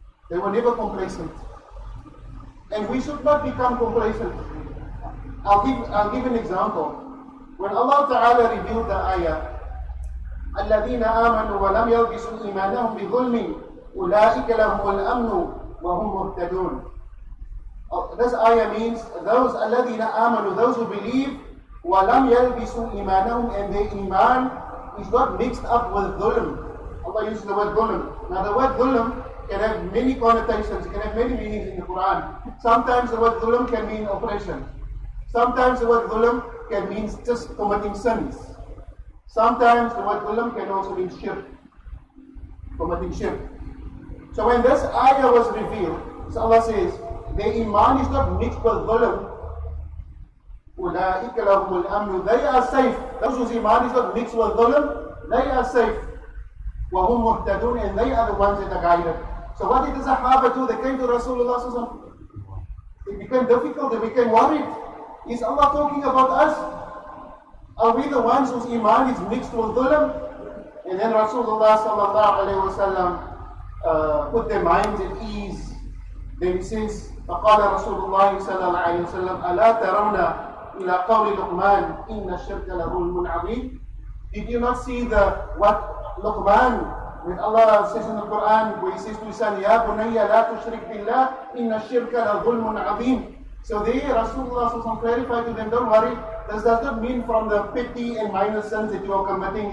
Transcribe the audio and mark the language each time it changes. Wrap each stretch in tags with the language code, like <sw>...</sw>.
<en>They were never complacent. And we should not become complacent. I'll give an example. When Allah Ta'ala revealed the ayah,</en> <ar>الَّذِينَ آمَنُوا وَلَمْ يَلْبِسُوا إِيمَانَهُمْ بِظُلْمٍ أُولَٰئِكَ لَهُمُ الْأَمْنُ وَهُمْ مُهْتَدُونَ.</ar> <en>This ayah means those</en> <ar>الَّذِينَ آمَنوا,</ar> <en>those who believe,</en> <ar>وَلَمْ يَلْبِسُوا إِيمَانَهُمْ,</ar> <en>and their iman is not mixed up with dhulm. Allah uses the word dhulm. Now the word dhulm can have many connotations, it can have many meanings in the Quran. Sometimes the word dhulm can mean oppression. Sometimes the word dhulm can mean just committing sins. Sometimes the word dhulm can also mean shirk, committing shirk. So when this ayah was revealed, so Allah says, their iman is not mixed with dhulm.</en> <ar>أُولَٰئِكَ لَهُمُ الْأَمْنُ,</ar> <en>they are safe. Those whose iman is not mixed with dhulm, they are safe.</en> <ar>وَهُمْ مُهْتَدُونَ,</ar> <en>and they are the ones that are guided. So what did the Sahaba do? They came to Rasulullah sallallahu alaihi wasallam. It became difficult, they became worried. Is Allah talking about us? Are we the ones whose iman is mixed with dhulm? And then Rasulullah sallallahu alaihi wasallam put their minds at ease. Then he says,</en> <ar>فقال رسول الله صلى الله عليه وسلم ألا ترون إلى قول لقمان إن الشرك لظلم عظيم.</ar> <en>Did you not see what Luqman, when Allah says in the Quran, where he says to his son,</en> <ar>يا بني لا تشرك بالله إن الشرك لظلم عظيم.</ar> <en>So there Rasulullah clarified to them, don't worry, this does not mean from the petty and minor sins that you are committing.</en>